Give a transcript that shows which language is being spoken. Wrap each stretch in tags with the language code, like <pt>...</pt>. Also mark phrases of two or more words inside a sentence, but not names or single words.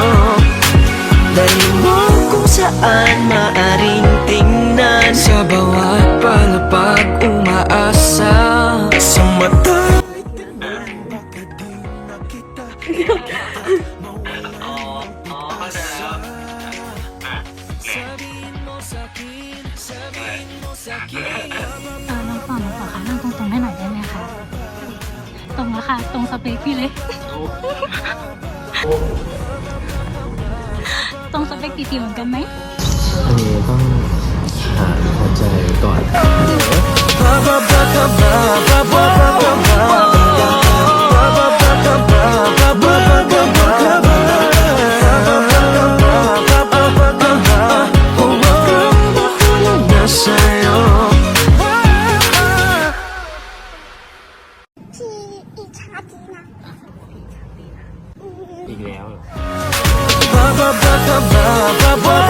<tl>Dahil mo kung saan maaring tingnan, sa bawat palapag umaasa. Sa mata baka di nakita Sabihin mo sa'kin, sabihin mo sa'kin.</tl> <th>น้องฝั่งขวาค่ะนั่งตรงๆให้หน่อยได้ไหมคะตรงแล้วค่ะตรงสเปคพี่เลย ตรงสเปคตีๆเหมือนกันไหม อันนี้ต้องหาหัวใจก่อน</th> <tl>Bababa ka ba, bababa ka ba, bababa ka ba, bababa ka ba, bababa ka ba, o baka mahulog na sa'yo.</tl> <th>ที่อิจฉาจริงนะ อีกแล้ว</th> <tl>Bababa ka ba, bababa</tl>